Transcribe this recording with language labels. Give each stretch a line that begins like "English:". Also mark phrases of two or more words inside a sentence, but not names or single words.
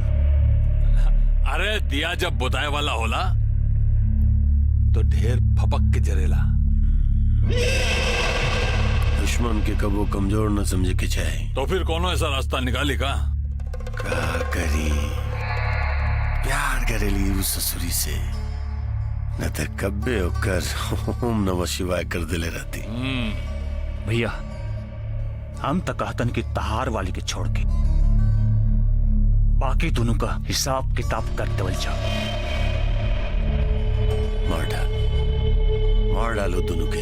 Bhojpuri: अरे दिया जब बुताए वाला होला तो ढेर फपक के जरेला। दुश्मन के कबो कमजोर न समझे के चाहे। तो फिर कौनो ऐसा रास्ता निकाली का करी प्यार करेली उस ससुरी से, न तो कब्बे होकर
Sanskrit: ओम नमः शिवाय
Bhojpuri: कर दिले रहती। भैया हम तो कहतन की तहार वाली के छोड़ के बाकी दोनों का हिसाब किताब कर देवल जाओ। मार डालो दोनों के।